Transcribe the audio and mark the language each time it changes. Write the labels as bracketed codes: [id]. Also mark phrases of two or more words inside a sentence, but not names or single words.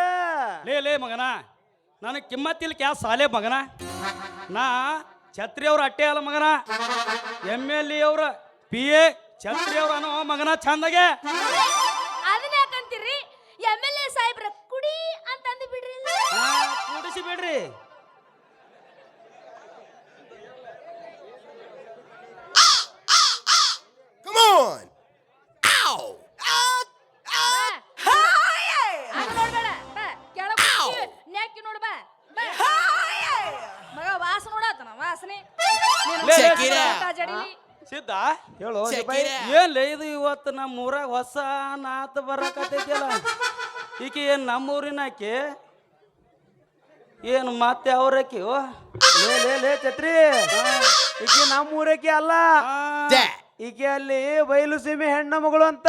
[kn] ಲೇ ಮಗನ ನನಗೆ ಕಿಮ್ಮತ್ತಿಲ್ಲ [hi] क्या साले [kn] ಮಗನ ನಾ ಛತ್ರಿ ಅವ್ರ ಅಟ್ಟೆ ಅಲ್ಲ ಮಗನ MLA ಅವ್ರ PA ಛತ್ರಿ ಅವ್ರ ಅನ್ನೋ ಮಗನ ಚಂದಗೆ ಅದನ್ನ ಯಾಕಂತೀರಿ MLA ಸಾಹೇಬ್ರ ಕುಡಿ ಅಂತ ಅಂದು ಬಿಡ್ರಿ ಕೂಡಿಸಿ ಬಿಡ್ರಿ [en] Come on. Ow. [kn] ನೋಡ್ಬೇಡ ಬಾ ಕೆಳಗೆ ನ್ಯಾಕಿ ನೋಡು ಬಾ ಮಗ ವಾಸ ನೋಡತನ ವಾಸನೆ [en] Check it out. [kn] ಜಡಿಲಿ ಸಿದ್ಧ ಹೇಳು [en] Check it out. [kn] ಏನ್ಲೇ ಇದು ಇವತ್ತು ನಮ್ಮ ಊರಾಗ ಹೊಸ ನಾತ ಬರಕತ್ತೈತಿಯಲ್ಲ ಈಕಿ ಏನು ನಮ್ಮೂರಿನ ಆಕಿ ಏನು ಮತ್ತೆ ಅವ್ರಕಿ ಲೇ ಛತ್ರಿ ಈಕೆ ನಮ್ಮ ಊರಕ್ಕೆ ಅಲ್ಲ [en] Dad. [kn] ಈಕೆ ಅಲ್ಲಿ ಬಯಲು ಸೀಮೆ ಹೆಣ್ಣ ಮಗಳು ಅಂತ